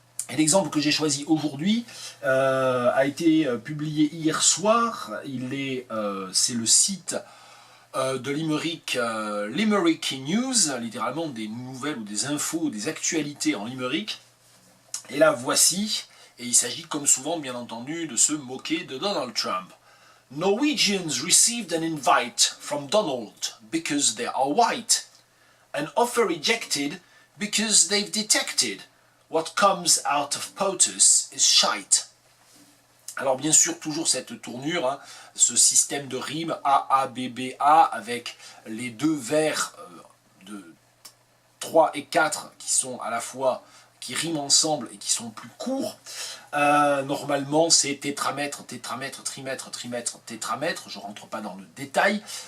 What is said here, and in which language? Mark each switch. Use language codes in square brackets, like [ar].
[fr] Et l'exemple que j'ai choisi aujourd'hui a été publié hier soir. C'est le site de Limerick, Limerick News, littéralement des nouvelles ou des infos, des actualités en limerick. Et là voici, et il s'agit comme souvent bien entendu de se moquer de Donald Trump. [en] Norwegians received an invite from Donald because they are white. An offer rejected because they've detected what comes out of POTUS is shite. [fr] Alors bien sûr, toujours cette tournure, hein, ce système de rime A-A-B-B-A, avec les deux vers de 3 et 4 qui sont à la fois, qui riment ensemble et qui sont plus courts. Normalement c'est tétramètre, tétramètre, trimètre, trimètre, tétramètre, je ne rentre pas dans le détail.